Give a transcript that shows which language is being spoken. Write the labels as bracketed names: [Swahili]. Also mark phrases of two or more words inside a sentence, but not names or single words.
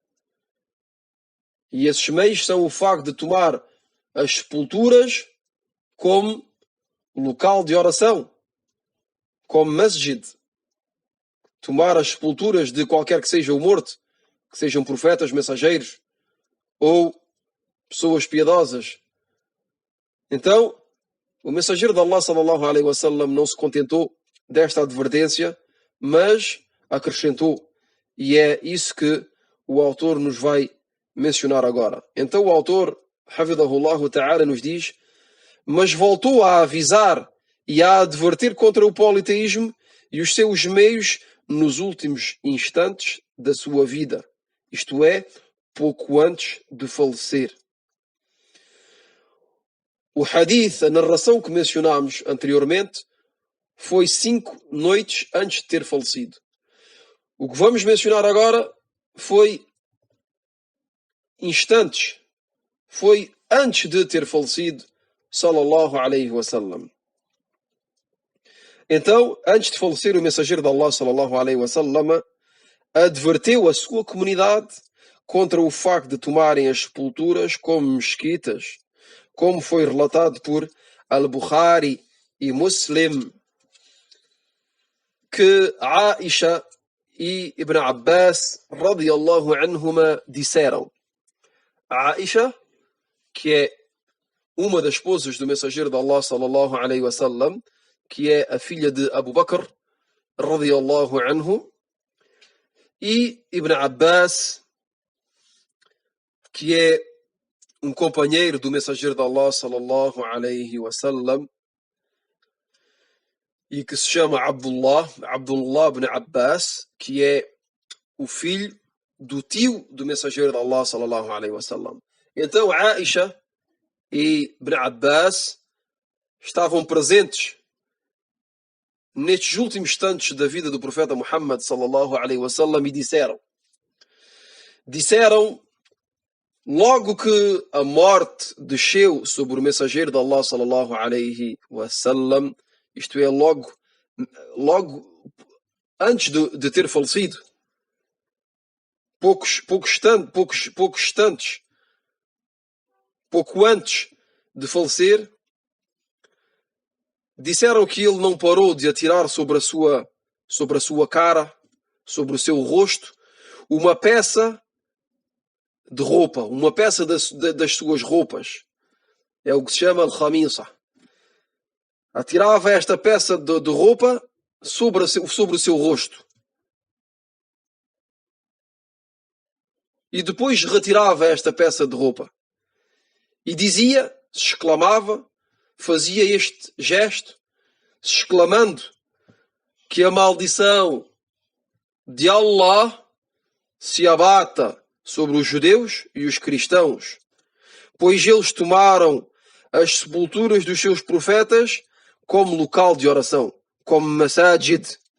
[Portuguese] E esses meios são o facto de tomar as sepulturas como local de oração, como masjid. Tomar as sepulturas de qualquer que seja o morto, que sejam profetas, mensageiros ou pessoas piedosas. Então, o mensageiro de Allah [Arabic] صلى الله عليه وسلم [Portuguese] não se contentou desta advertência, mas acrescentou. E é isso que o autor nos vai mencionar agora. Então o autor, [Arabic] حفظه الله تعالى, [Portuguese] nos diz: mas voltou a avisar e a advertir contra o politeísmo e os seus meios nos últimos instantes da sua vida, isto é, pouco antes de falecer. O hadith, a narração que mencionámos anteriormente, foi 5 noites antes de ter falecido. O que vamos mencionar agora foi instantes, foi antes de ter falecido, [Arabic] صلى الله عليه وسلم. [Portuguese] Então, antes de falecer, o mensageiro de Allah, [Arabic] صلى الله عليه وسلم, [Portuguese] adverteu a sua comunidade contra o facto de tomarem as sepulturas como mesquitas, como foi relatado por Al-Bukhari e Muslim, que Aisha e Ibn Abbas [Arabic] رضي الله عنهما [Portuguese] disseram. A Aisha, que é uma das esposas do mensageiro de Allah [Arabic] صلى الله عليه وسلم, [Portuguese] que é a filha de Abu Bakr [Arabic] رضي الله عنه, [Portuguese] e Ibn Abbas, que é um companheiro do mensageiro de Allah [Arabic] صلى الله عليه وسلم [Portuguese] e que se chama Abdullah ibn Abbas, que é o filho do tio do mensageiro de Allah [Arabic] صلى الله عليه وسلم. [Portuguese] Então Aisha e Ibn Abbas estavam presentes nestes últimos instantes da vida do profeta Muhammad [Arabic] صلى الله عليه وسلم [Portuguese] e disseram logo que a morte desceu sobre o mensageiro de Allah [Arabic] صلى الله عليه وسلم, [Portuguese] isto é, logo antes de ter falecido, pouco antes de falecer, disseram que ele não parou de atirar sobre a sua cara, sobre o seu rosto, uma peça de roupa, uma peça das suas roupas. É o que se chama al-khamisa. Atirava esta peça de roupa sobre o seu rosto. E depois retirava esta peça de roupa. E dizia, se exclamava, fazia este gesto, exclamando que a maldição de Allah se abata sobre os judeus e os cristãos, pois eles tomaram as sepulturas dos seus profetas como local de oração, como masajid.